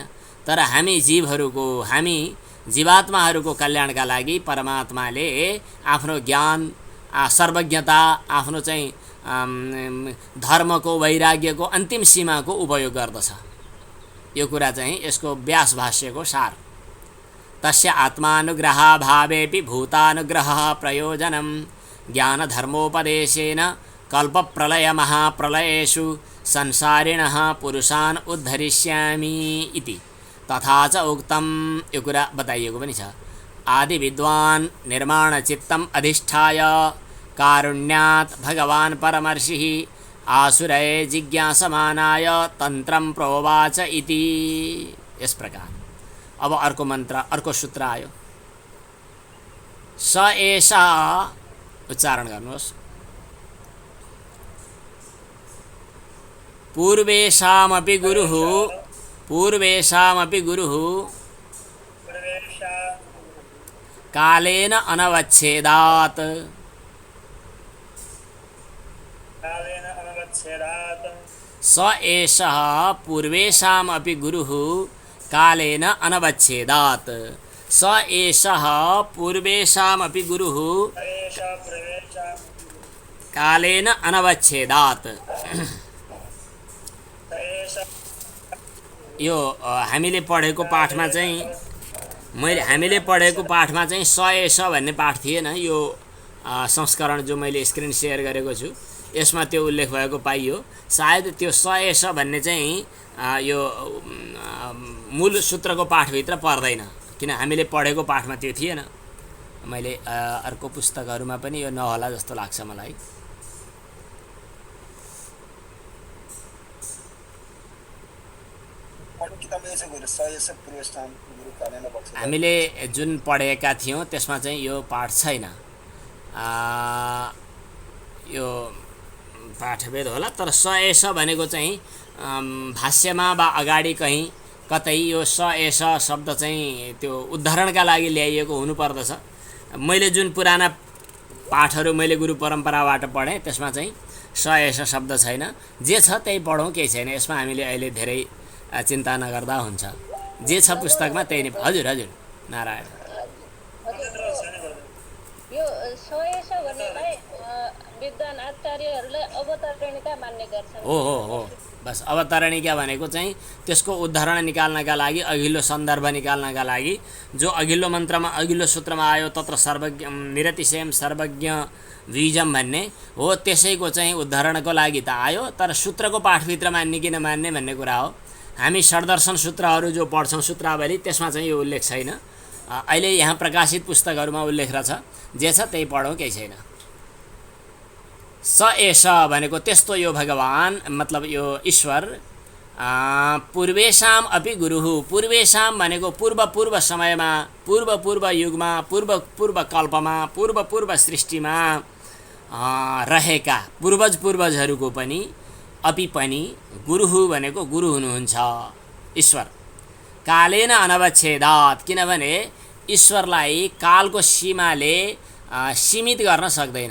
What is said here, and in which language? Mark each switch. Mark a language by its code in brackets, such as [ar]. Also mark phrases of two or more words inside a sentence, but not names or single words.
[ne] तर हामी जीवहरूको, हामी जीवात्माहरूको कल्याणका लागि परमात्माले आफ्नो ज्ञान, सर्वज्ञता, आफ्नो चाहिँ धर्मको, वैराग्यको अन्तिम सीमाको उपयोग गर्दछ। यो कुरा चाहिँ यसको व्यास भाष्यको सार। [sa] तस्य आत्मानुग्रहाभावेपि भूतानुग्रह प्रयोजनम ज्ञान धर्मोपदेशेन कल्पप्रलय महाप्रलयेषु संसारिणः पुरुषान् उद्धरिष्यामि इति। तथा च उक्तम, [ne] यो कुरा बताइएको पनि छ। [sa] आदि विद्वान निर्माण चित्तम अधिष्ठाय कारुण्यात् भगवान परमर्षिः आसुरये जिज्ञासमानाय तन्त्रं प्रोवाच इति। [ne] यस प्रकार अब अर्को मन्त्र, अर्को सूत्र आयो। [sa] स एषा, [ne] उच्चारण गर्नुहोस्। [sa] पूर्वेषामपि गुरुः, पूर्वेषामपि गुरुः कालेन अनवच्छेदात्। स एषः पूर्वेषामपि गुरुः कालेन अनवच्छेदात्। स एषः पूर्वेषामपि गुरुः कालेन अनवच्छेदात्। [ne] यो हामीले पढेको पाठमा चाहिँ हामीले पढेको पाठमा चाहिँ [sa] स एष [ne] भन्ने पाठ थिएन। यो संस्करण जो मैले [en] screen share [ne] गरेको छु यसमा त्यो उल्लेख भएको पाइयो। सायद त्यो [sa] स एष [ne] भन्ने चाहिँ यो मूल सूत्रको पाठभित्र पर्दैन, किन हामीले पढेको पाठमा त्यो थिएन। मैले अर्को पुस्तकहरुमा पनि यो नहोला जस्तो लाग्छ मलाई। हामीले जुन पढेका थियौं त्यसमा चाहिँ यो पाठ छैन। यो पाठभेद होला, तर [sa] स एष [ne] भनेको चाहिँ भाष्यमा वा अगाडि कहीँ कतै यो [sa] स एष [ne] शब्द चाहिँ त्यो उदाहरणका लागि ल्याइएको हुनुपर्दछ। मैले जुन पुराना पाठहरू मैले गुरु परम्पराबाट पढेँ त्यसमा चाहिँ [sa] स एष [ne] शब्द छैन। जे छ त्यही पढौँ, केही छैन यसमा। हामीले अहिले धेरै चिन्ता नगर्दा हुन्छ। जे छ पुस्तकमा त्यही नै। हजुर हजुर नारायण। यो सयस भन्नेलाई विद्वान आचार्यहरूले अवतरणिका मान्ने गर्छन्। हो बस अवतरणिका भनेको चाहिँ त्यसको उदाहरण निकाल्नका लागि, अघिल्लो सन्दर्भ निकाल्नका लागि, जो अघिल्लो मन्त्रमा अघिल्लो सूत्रमा आयो [sa] तत्र सर्वज्ञ निरतिशयम सर्वज्ञ द्विजम [ne] भन्ने हो, त्यसैको चाहिँ उदाहरणको लागि त आयो। तर सूत्रको पाठभित्र मान्ने कि नमान्ने भन्ने कुरा हो। हामी षड्दर्शन सूत्रहरू जो पढ्छौँ सूत्रावली, त्यसमा चाहिँ यो उल्लेख छैन। अहिले यहाँ प्रकाशित पुस्तकहरूमा उल्लेख रहेछ। जे छ त्यही पढौँ, केही छैन। [sa] स एष [ne] भनेको त्यस्तो यो भगवान, मतलब यो ईश्वर [sa] पूर्वेशाम अपि गुरुः। [ne] पूर्वेशाम भनेको पूर्व समयमा, पूर्व युगमा, पूर्व कल्पमा, पूर्व सृष्टिमा रहेका पूर्वजहरूको पनि, अपि पनि, गुरुः भनेको गुरु हुनुहुन्छ ईश्वर। [sa] कालेन अनवच्छेदात्, [ne] किनभने ईश्वरलाई कालको सीमाले सीमित गर्न सक्दैन।